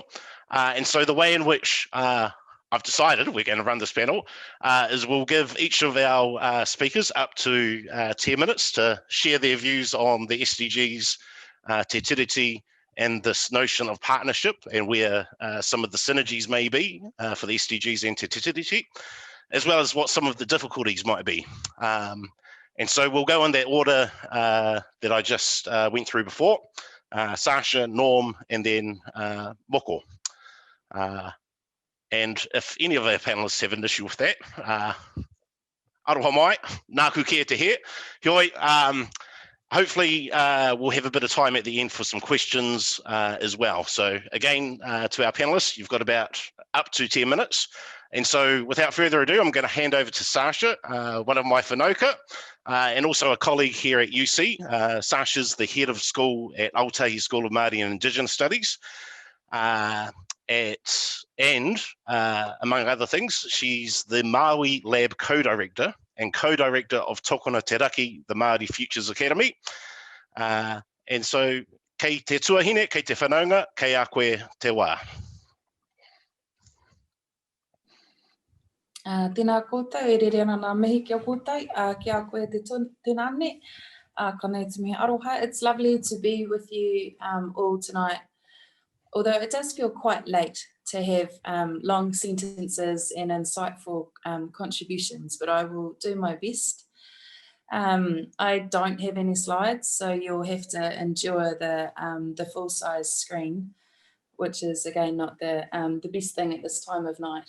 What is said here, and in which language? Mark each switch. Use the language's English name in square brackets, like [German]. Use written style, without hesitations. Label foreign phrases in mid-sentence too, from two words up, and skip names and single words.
[English] And so the way in which I've decided we're going to run this panel is we'll give each of our speakers up to 10 minutes to share their views on the SDGs, Te Tiriti, and this notion of partnership and where some of the synergies may be for the SDGs and Te Tiriti, as well as what some of the difficulties might be. And so we'll go in that order that I just went through before, Sasha, Norm, and then Moko. And if any of our panelists have an issue with that, [Māori] aroha mai, nāku kia te he. [English] Hioi, hopefully we'll have a bit of time at the end for some questions as well. So again, to our panelists, you've got about up to 10 minutes. And so without further ado, I'm going to hand over to Sasha, one of my whanaukā, and also a colleague here at UC. Sasha's the head of school at Aotearoa School of Māori and Indigenous Studies. And among other things, she's the Maui Lab co-director and co-director of Tokona Te Raki, the Māori Futures Academy. And so, [Māori] kei te tuahine, kei te whanaunga, kei a koe te wā. Tēnā koutou, e rere ana ngā mihi kia koutou, kia koe te tēnane, ka nei te mihi aroha. [English] It's lovely to be with you all tonight. Although it does feel quite late to have long sentences and insightful contributions, but I will do my best. I don't have any slides, so you'll have to endure the full-size screen, which is again not the best thing at this time of night.